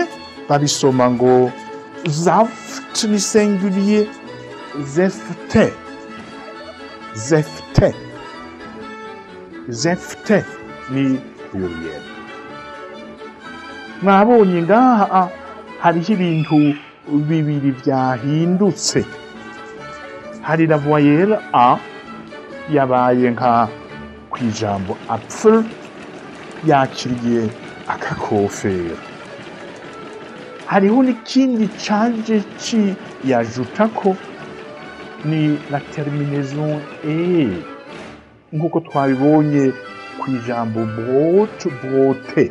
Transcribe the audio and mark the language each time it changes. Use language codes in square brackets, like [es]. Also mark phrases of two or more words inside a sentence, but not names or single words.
[rn] Babisoma ngo Saft ni singulier, Säfte ni pluriel. Mwabonye ngaha hariho ibintu bibiri byahindutse. Hari [fr] la voyelle a [rn] yabaye nka kwijambo apfel, yakiriye akakofera. Hariho n'ikindi caje yajutako ni [fr] la terminaison e, [rn] nk'uko twabibonye kwijambo brote.